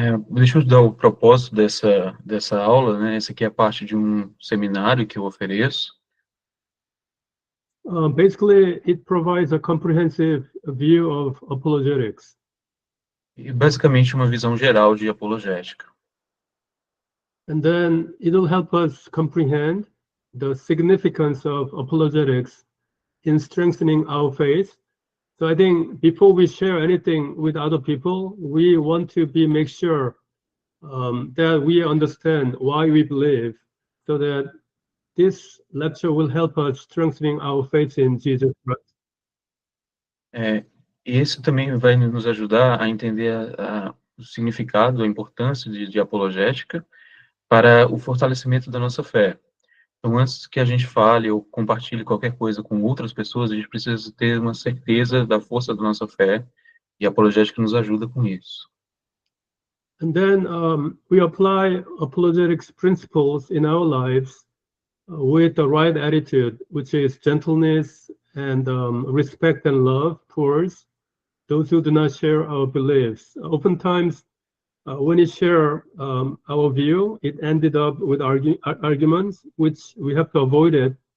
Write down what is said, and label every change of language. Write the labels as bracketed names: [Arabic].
[Portuguese] Deixa eu dar o propósito dessa aula, né? Essa aqui é parte de um seminário que eu ofereço. [English] Basically, it provides a comprehensive view of apologetics. [Portuguese] E basicamente uma visão geral de apologética. [English] And then it will help us comprehend the significance of apologetics in strengthening our faith. So I think before we share anything with other people, we want to make sure that we understand why we believe, so that this lecture will help us strengthening our faith in Jesus Christ. [Portuguese] E esse também vai nos ajudar a entender o significado, a importância de apologética para o fortalecimento da nossa fé. Então, antes que a gente fale ou compartilhe qualquer coisa com outras pessoas, a gente precisa ter uma certeza da força da nossa fé, e a apologética nos ajuda com isso. [English] And then we apply apologetics principles in our lives with the right attitude, which is gentleness and respect and love towards those who do not share our beliefs. Oftentimes, when we share our view, it ended up with arguments, which we have to avoid it.